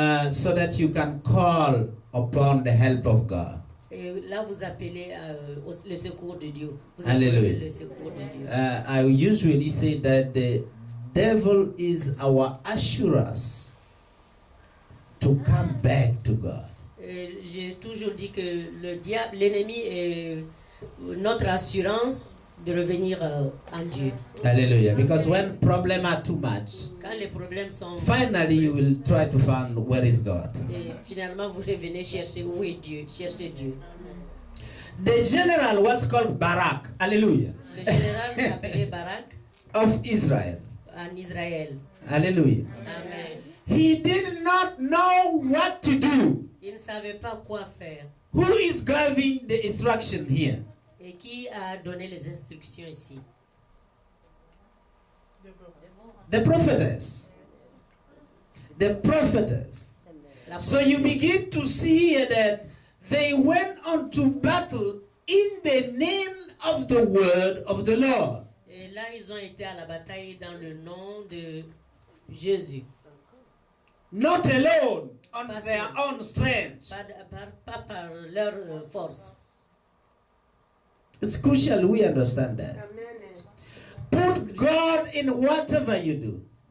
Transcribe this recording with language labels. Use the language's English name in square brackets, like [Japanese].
[English] So that you can call upon the help of God. [French] Et là, vous appelez le secours de Dieu. Vous [English] Hallelujah. [French] appelez le secours de Dieu. [English] I usually say that the devil is our assurance to come back to God. [French] J'ai toujours dit que le diable, l'ennemi est notre assurance de revenir en Dieu. [English] Hallelujah. Because when problems are too much, [French] Quand les problèmes sont... [English] finally you will try to find where is God. [French] Et finalement, vous revenez chercher où est Dieu. Chercher Dieu. [English] The general was called Barak. Hallelujah. [French] Le général s'appelait Barak [English] Of Israel. [French] en Israël. [English] Hallelujah. Amen. He did not know what to do. [French] Il ne savait pas quoi faire. [English] Who is giving the instruction here? [French] Et qui a donné les instructions ici? [English] The prophetess. The prophetess. So you begin to see here that they went on to battle in the name of the word of the Lord. [French] Et là, ils ont été à la bataille dans le nom de Jésus. [English] Not alone on their own strength. [French] Pas par leur force. [English] It's crucial we understand that. Put God in whatever you do.